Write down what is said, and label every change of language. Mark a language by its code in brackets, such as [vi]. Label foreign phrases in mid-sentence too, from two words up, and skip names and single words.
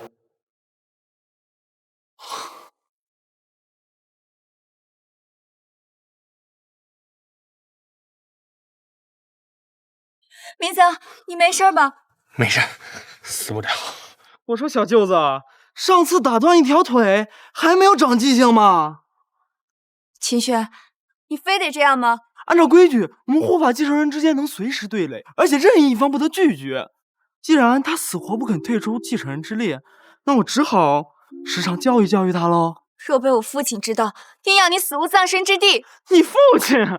[zh] 明泽，你没事吧？没事，死不了。我说小舅子，上次打断一条腿，还没有长记性吗？秦轩，你非得这樣嗎？按照規矩，我們護法繼承人之間能隨時對壘，而且任意一方不得拒絕。既然他死活不肯退出繼承人之列，那我只好時常教育教育他嘍。若被我父親知道，定要你死無葬身之地。你父親？